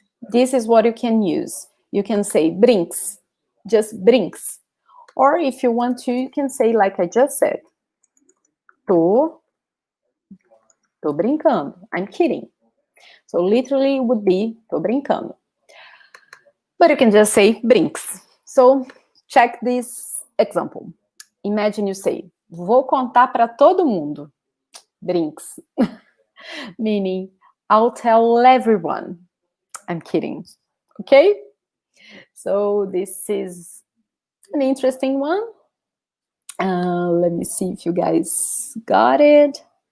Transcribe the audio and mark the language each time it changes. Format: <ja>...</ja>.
<en>This is what you can use. You can say brinks, just brinks. Or if you want to, you can say like I just said,</en> <pt>tô brincando,</pt> <en>I'm kidding. So literally it would be</en> <pt>tô brincando.</pt> <en>But you can just say brinks. So check this example. Imagine you say,</en> <pt>vou contar para todo mundo. Brinks.</pt> <en>Meaning, I'll tell everyone. I'm kidding. Okay? So this is an interesting one. Let me see if you guys got it.</en>